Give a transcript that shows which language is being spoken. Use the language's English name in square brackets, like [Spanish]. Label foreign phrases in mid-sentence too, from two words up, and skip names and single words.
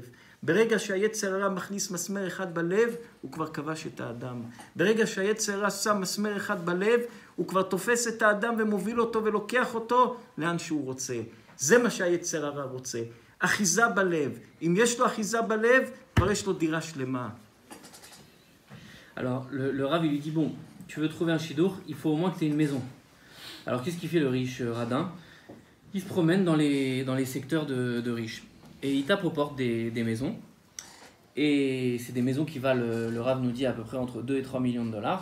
[Hebrew] ברגע שהיצר הרע מכניס מסמר אחד בלב, הוא כבר כבש את האדם. ברגע שהיצר הרע שם מסמר אחד בלב, הוא כבר תופס את האדם ומוביל אותו ולוקח אותו לאן שהוא רוצה. זה מה שהיצר הרע רוצה. אחיזה בלב. אם יש לו אחיזה בלב, כבר יש לו דירה שלמה. [French] Alors, le Rav, il lui dit, bon, tu veux trouver un chidour, il faut au moins que tu aies une maison. Alors, qu'est-ce qu'il fait le riche radin? Il se promène dans les secteurs de riches. Et il tape aux portes des maisons. Et c'est des maisons qui valent, le Rav nous dit, à peu près entre 2 et 3 millions de dollars.